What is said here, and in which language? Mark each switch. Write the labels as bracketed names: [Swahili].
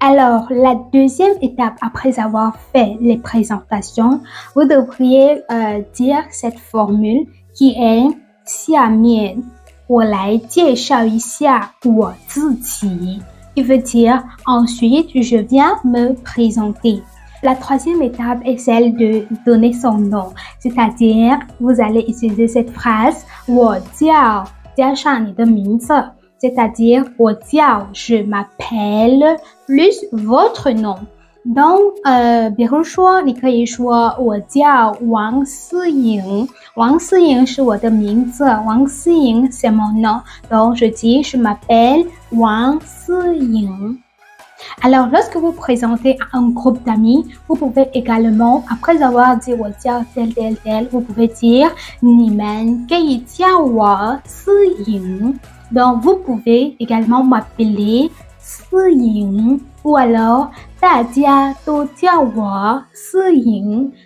[French] Alors, la deuxième étape après avoir fait les présentations, vous devriez dire cette formule qui est [Chinese] «下面我来介绍一下我自己» [French] qui veut dire ensuite je viens me présenter. La troisième étape est celle de donner son nom, c'est-à-dire vous allez utiliser cette phrase [Chinese] 我叫加上你的名字 [French] c'est-à-dire 我叫 je m'appelle plus votre nom. Donc, [Chinese] 比如说你可以说我叫王思颖，王思颖是我的名字，王思颖 [French] c'est mon nom. Donc, je dis je m'appelle Wang Si-ying. Alors, lorsque vous présentez à un groupe d'amis, vous pouvez également, après avoir dit 我叫 tel tel tel, vous pouvez dire [Chinese] 你们可以叫我思颖. [French] Donc, vous pouvez également m'appeler 思颖 ou alors [Chinese] 大家都叫我思颖.